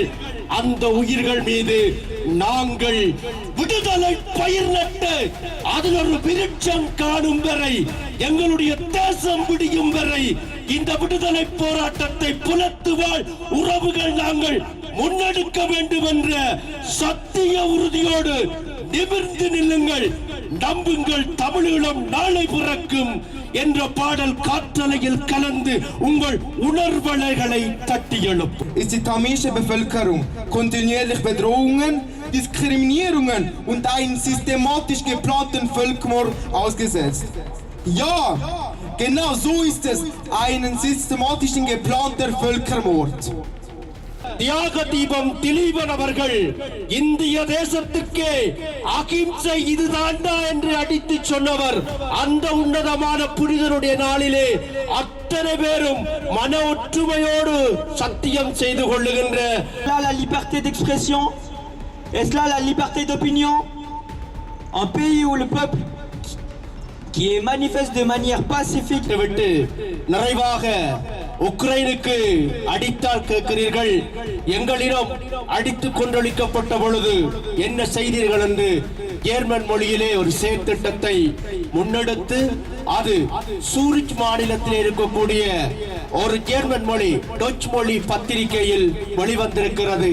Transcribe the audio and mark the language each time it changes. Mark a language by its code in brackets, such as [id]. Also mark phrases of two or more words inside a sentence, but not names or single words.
[ta] அந்த உயிர்கள் மீது நாங்கள் விடுதலை பயிர் நட்டு அதில் ஒரு விருட்சம் காணும் வரை, எங்களுடைய தேசம் விடியும் வரை இந்த விடுதலை போராட்டத்தை புலத்துவாழ் உறவுகள் நாங்கள் முன்னெடுக்க வேண்டும் என்ற சத்திய உறுதியோடு நிமிர்ந்து நில்லுங்கள். நம்புங்கள், தமிழீழம் நாளை பிறக்கும் என்ற பாடல் காற்றலையில் கலந்து உங்கள் உணர்வலைகளை தட்டி எழுப்பும். [de] Ist die tamilische Bevölkerung kontinuierlich Bedrohungen, Diskriminierungen und einen systematisch geplanten Völkermord ausgesetzt? Ja, genau so ist es, einen systematischen geplanten Völkermord. [ta] தியாக தீபம் திலீபன் அவர்கள் இந்திய தேசத்துக்கே அகிம்சை இதுதான்டா என்று அடித்து சொன்னவர். அந்த உன்னதமான புனிதனுடைய நாளிலே அத்தனை பேரும் மன ஒற்றுமையோடு சத்தியம் செய்து கொள்ளுகின்ற [fr] la liberté d'expression, est-ce là la liberté d'opinion? Un pays où le peuple qui est manifeste de manière pacifique [ta] விட்டு நிறைவாக உக்ரைனுக்கு அடித்தால் கேட்கிறீர்கள், எங்களிடம் அடித்துக் கொண்டொழிக்கப்பட்ட பொழுது என்ன செய்தீர்கள் என்று ஜெர்மன் மொழியிலே ஒரு செயற்திட்டத்தை முன்னெடுத்து அது சூரிச் மாநிலத்தில் இருக்கக்கூடிய ஒரு ஜெர்மன் மொழி டச் மொழி பத்திரிகையில் வெளிவந்திருக்கிறது.